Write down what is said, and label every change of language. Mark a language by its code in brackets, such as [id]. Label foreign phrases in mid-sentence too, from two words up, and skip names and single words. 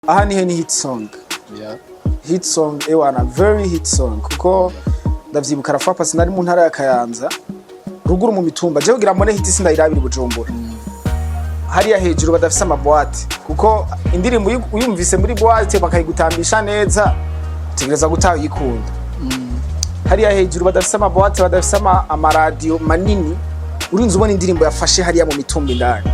[rn] Aha ni [en] hit song. Yeah. Hit song [rn] ewana [en] very hit song [rn] kuko ndavyibuka rafa pasi nari mu ntara ya Kayanza ruguru mu mitumba je kugira mbone hit sindayirabira Bujumbura. Hariya hejuru badafise amaboîte kuko indirimbo uyumvise muri boîte bakayigutambisha neza utegereza gutaha yikunda. Hariya hejuru badafise amaboîte badafise amaradio manini urinze ubona indirimbo yafashe hariya mu mitumba indani.